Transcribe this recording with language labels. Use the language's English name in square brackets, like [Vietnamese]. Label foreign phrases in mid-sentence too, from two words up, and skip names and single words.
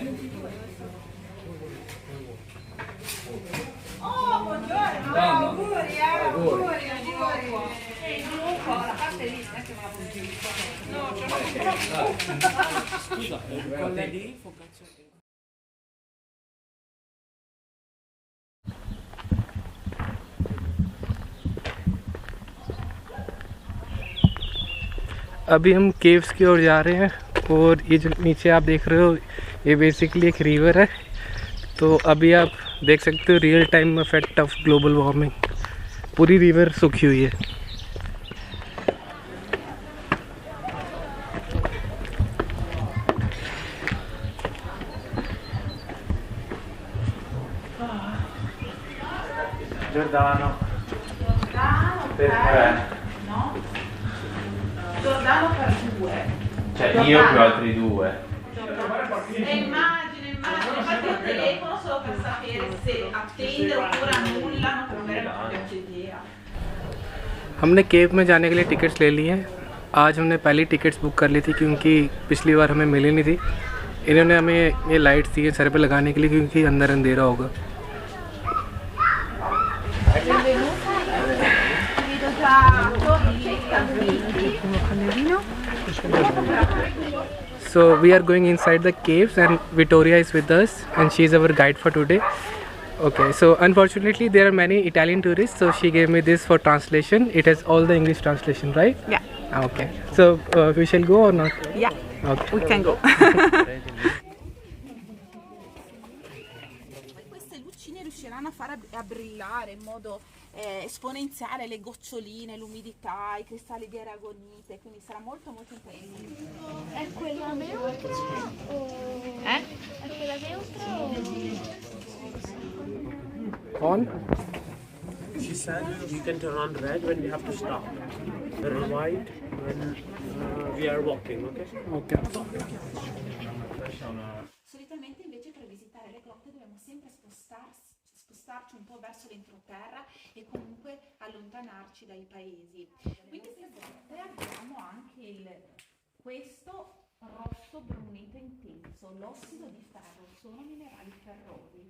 [Italian] Oh, buongiorno! Auguri, auguri, auguri! Non lo so, la parte lì, non è che me la puoi. No, ce l'ho. Scusa, quella lì focaccia. [Hindi] अभी हम केव्स की ओर जा रहे हैं और ये जो नीचे आप देख रहे हो ये बेसिकली एक रिवर है। तो अभी आप देख सकते हो [English] real time effect of global warming. [Hindi] पूरी रिवर सूखी हुई है। Giordano. [Italian] Per tre. No? Giordano per due. Cioè io più altri due. Immagino, infatti io telefono solo per sapere se attendere oppure annullano, per avere una più idea. हमने केव में जाने के लिए टिकट्स ले ली हैं। आज हमने पहली टिकट्स बुक कर ली थी क्योंकि पिछली बार हमें मिली नहीं थी। इन्होंने हमें ये लाइट्स दी हैं सर पे लगाने के लिए क्योंकि अंदर अंधेरा होगा। [English] So we are going inside the caves and Vittoria is with us and she is our guide for today. Okay, so unfortunately there are many Italian tourists, so she gave me this for translation. It has all the English translation, right? Yeah. Okay, so we shall go or not? Yeah. Okay. We can go. [Italian] Queste lucine riusciranno a far a brillare in modo esponenziale le goccioline, l'umidità, i cristalli di aragonite, quindi sarà molto molto interessante. È quella neutra o... È quella neutra o... [English] On? She said we can turn on red when we have to stop. Turn white when we are walking, okay? Okay. [Italian] Solitamente invece per visitare le grotte dobbiamo sempre spostarci un po' verso l'entroterra e comunque allontanarci dai paesi. Quindi queste grotte abbiamo anche questo rosso brunito intenso, l'ossido di ferro, sono minerali ferrosi.